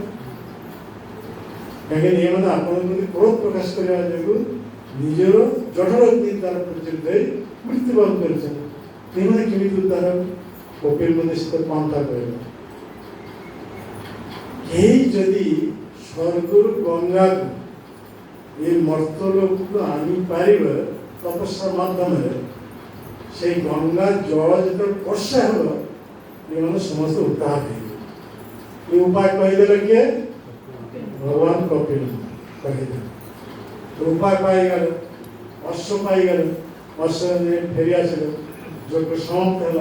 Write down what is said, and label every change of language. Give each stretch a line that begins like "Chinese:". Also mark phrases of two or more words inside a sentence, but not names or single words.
Odia: କାହିଁକି ଏମାନେ ଆପଣଙ୍କ ପ୍ରତି କ୍ରୋଧ ପ୍ରକାଶ କରିବା ଯୋଗୁଁ ନିଜର ଜଠର ଅଗ୍ନି ଦ୍ୱାରା ପ୍ରଚଳିତ ହୋଇ ମୃତ୍ୟୁବରଣ କରିଛନ୍ତି। ଏମାନେ କେମିତି ଉଦ୍ଧାର ହେବ? କପିଲ ମୁନି ସେତେ ପନ୍ଥା କହିଲେ, କେହି ଯଦି ସ୍ୱର୍ଗରୁ ଗଙ୍ଗାକୁ ଏ ମର୍ତ୍ତଲୋକକୁ ଆଣିପାରିବେ ତପସ୍ୟା ମାଧ୍ୟମରେ, ସେଇ ଗଙ୍ଗା ଜଳ যেତେବେଳେ ବର୍ଷା ହେବ ଏମାନେ ସମସ୍ତେ ଉଦ୍ଧାର ହେଇଯିବେ। ଏ ଉପାୟ କହିଦେଲେ କିଏ? ଭଗବାନ କପିଲ କହିଦେଲେ। ଉପାୟ ପାଇଗଲେ, ଅଶ୍ଵ ପାଇଗଲେ। ଅଶ୍ଵ ଫେରି ଆସିଲେ, ଯଜ୍ଞ ସମାପ୍ତ ହେଲା।